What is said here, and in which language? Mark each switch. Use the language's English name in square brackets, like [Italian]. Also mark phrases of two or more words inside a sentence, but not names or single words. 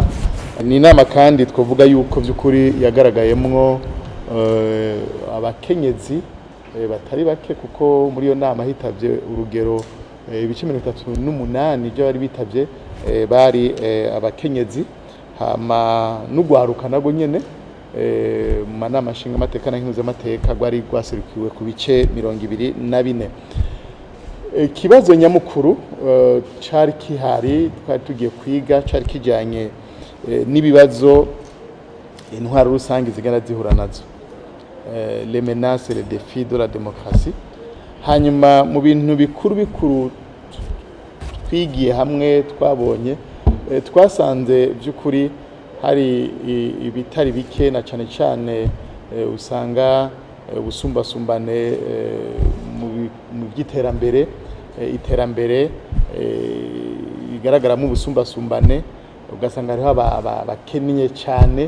[Rundi] Ni inama kandi twavuga yuko by'ukuri yagaragayemwo abakenyezi batari bake kuko muri iyo nama hitavye urugero ibice 38 byo bari bitavye bari abakenyezi hama n'ugwaruka nago nyene mu manama nshingamateka na nkenguzamateka gwari gwaserukiwe ku bice 24. Ikibazo nyamukuru cari kihari twari tugiye kwiga cari kijanye n'ibibazo intwaro rusange zigana zihura nazo, [French] les menaces et les défis de la démocratie. [Rundi] Hanyuma mu bintu bikuru twigiye hamwe twabonye twasanze by'ukuri hari ibitari bike na cyane usanga ubusumbasumbane mu by'iterambere iterambere igaragaramo ubusumbasumbane ugasanga hariho abakennye cyane.